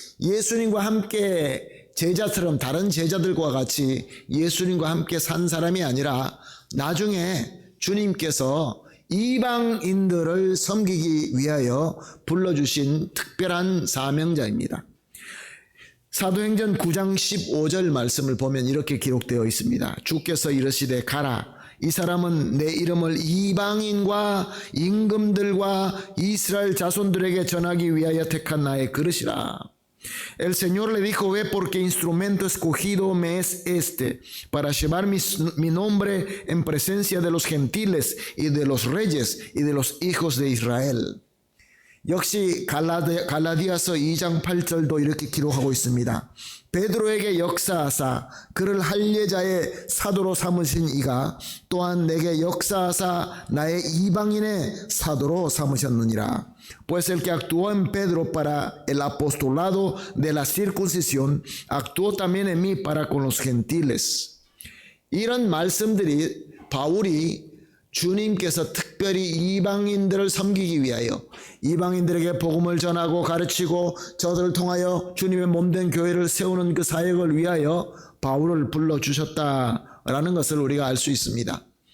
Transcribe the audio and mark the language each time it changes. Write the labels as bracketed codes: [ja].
[ko] 예수님과 함께 제자처럼 다른 제자들과 같이 예수님과 함께 산 사람이 아니라 나중에 주님께서 이방인들을 섬기기 위하여 불러주신 특별한 사명자입니다. 사도행전 9장 15절 말씀을 보면 이렇게 기록되어 있습니다. 주께서 이르시되 가라. 이 사람은 내 이름을 이방인과 임금들과 이스라엘 자손들에게 전하기 위하여 택한 나의 그릇이라. [es] El Señor le dijo, ve porque instrumento escogido me es este, para llevar mi nombre en presencia de los gentiles y de los reyes y de los hijos de Israel. [ko] 역시 갈라디아서 2장 8절도 이렇게 기록하고 있습니다. 베드로에게 역사하사 그를 할례자의 사도로 삼으신 이가 또한 내게 역사하사 나의 이방인의 사도로 삼으셨느니라. [es] Pues el que actuó en Pedro para el apostolado de la circuncisión, actuó también en mí para con los gentiles. [ko] 이런 말씀들이 바울이 주님께서 특별히 이방인들을 섬기기 위하여 이방인들에게 복음을 전하고 가르치고 저들을 통하여 주님의 몸된 교회를 세우는 그 사역을 위하여 바울을 불러주셨다라는 것을 우리가 알 수 있습니다.